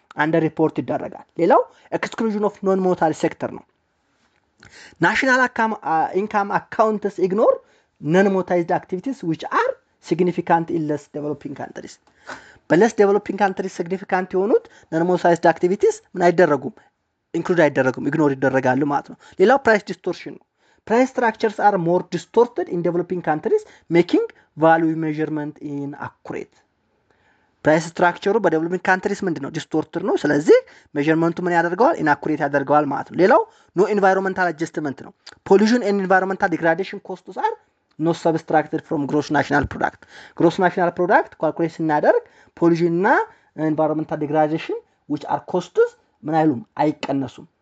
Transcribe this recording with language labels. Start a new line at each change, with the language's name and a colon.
English: አንደር ሪፖርት
Amharic: ይደረጋል። ሌላው
English: ኤክስክሉዥን ኦፍ ኖን ሞኔታሪ ሴክተር
Amharic: ነው።
English: ናሽናል ኢንካም አካውንትስ ኢግኖር non-monetized activities which are significant in less developing countries በless developing countries significant
Amharic: የሆኑት
English: non-monetized activities
Amharic: ምን አይደረጉም?
English: include
Amharic: አይደረጉም፣
English: ignore
Amharic: ይደረጋሉ ማለት ነው። ሌላው
English: price distortion
Amharic: ነው።
English: price structures are more distorted in developing countries making value measurement inaccurate price structure በdeveloping countries
Amharic: ምንድነው? distorted ነው። ስለዚህ measurement ምን ያደርገዋል?
English: inaccurate
Amharic: ያደርገዋል ማለት ነው። ሌላው
English: no environmental adjustment
Amharic: ነው።
English: pollution and environmental degradation costs are not subtracted from gross national product calculate
Amharic: ስናደርግ
English: pollution
Amharic: እና
English: environmental degradation which are costs
Amharic: ምን አይሉም? አይቀነሱም።